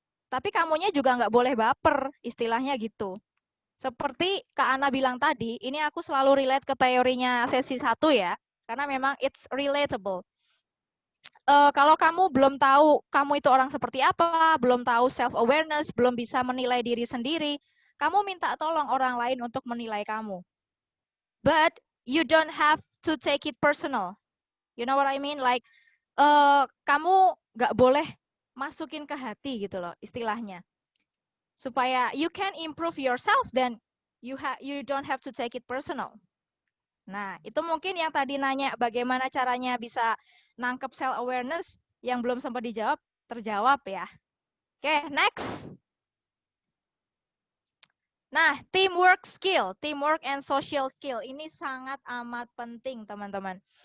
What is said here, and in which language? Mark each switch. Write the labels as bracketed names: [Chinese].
[Indonesian] Tapi kamunya juga nggak boleh baper, istilahnya gitu. Seperti Kak Ana bilang tadi, ini aku selalu relate ke teorinya sesi 1 ya, karena memang it's relatable. Kalau kamu belum tahu kamu itu orang seperti apa, belum tahu self-awareness, belum bisa menilai diri sendiri, kamu minta tolong orang lain untuk menilai kamu. [English] But you don't have to take it personal. You know what I mean? [Indonesian] Like, kamu nggak boleh masukin ke hati gitu loh, istilahnya. [English] Supaya you can improve yourself, then you don't have to take it personal. [Indonesian] Nah, itu mungkin yang tadi nanya bagaimana caranya bisa nangkep self awareness yang belum sempat dijawab, terjawab ya. Oke, next. Nah, teamwork and social skill ini sangat amat penting, teman-teman.